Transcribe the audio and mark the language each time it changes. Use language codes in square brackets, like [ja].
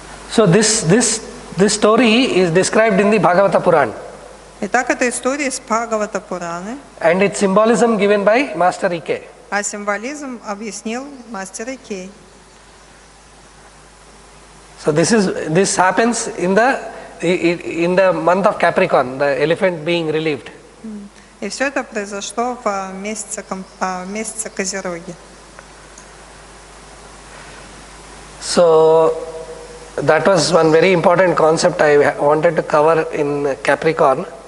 [en] So this story is described in the Bhagavata Puran. [ru] Итак, это история из Бхагавата Пураны, [en] And its symbolism given by Master E.K. [ru] а символизм объяснил мастер Икей. [en] So this happens in the month of Capricorn, the elephant being relieved. [ru] И все это произошло в месяце Козероги. [en] So that was one very important concept I wanted to cover in Capricorn.